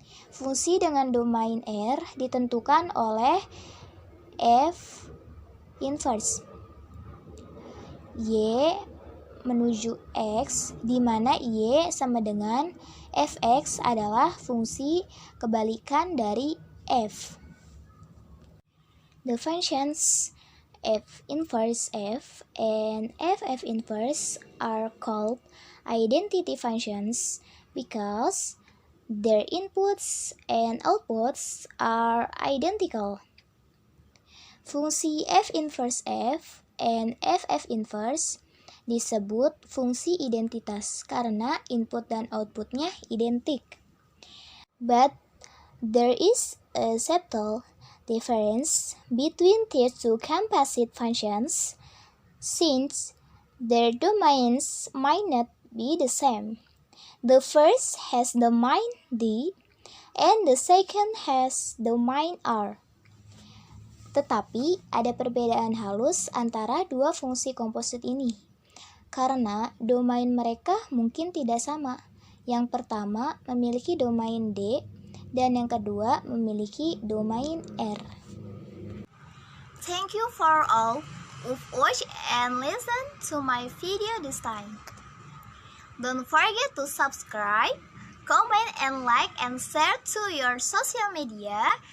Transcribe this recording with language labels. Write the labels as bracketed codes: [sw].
[id] Fungsi dengan domain R ditentukan oleh f inverse y menuju x, di mana y sama dengan fx adalah fungsi kebalikan dari f. [en] The functions f inverse f and f inverse are called identity functions because their inputs and outputs are identical. [id] Fungsi f inverse f and f inverse disebut fungsi identitas karena input dan outputnya identik. [en] But there is a subtle difference between these two composite functions since their domains might not be the same. The first has domain D and the second has domain R. [id] Tetapi ada perbedaan halus antara dua fungsi komposit ini, karena domain mereka mungkin tidak sama. Yang pertama memiliki domain D, dan yang kedua memiliki domain R. [en] Thank you for all who've watched and listened to my video this time. Don't forget to subscribe, comment, and like and share to your social media.